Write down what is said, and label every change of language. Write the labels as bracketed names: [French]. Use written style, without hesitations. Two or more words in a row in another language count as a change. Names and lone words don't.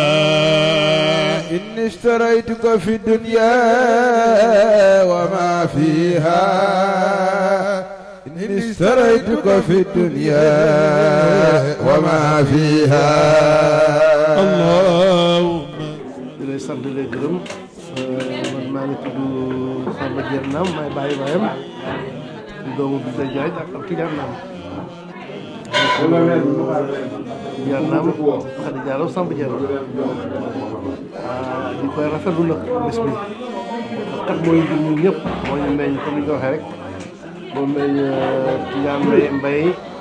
[Arabic] إن اشتريتك في الدنيا وما فيها إن اشتريتك في الدنيا وما فيها اللهم [Wolof] lay sant di lay gërëm man maa ngi tudd Samba Diène Nam may bàyyi baayam di doomu bi day jaay ak Tidiane Nam Diène Nam Khady Diallo Samba Diène di koy rafetlu nag bés bi kat mooy ñun ñëpp moo ñu meññ comme ni nga waxee rek moo meññ Tidiane Mbaye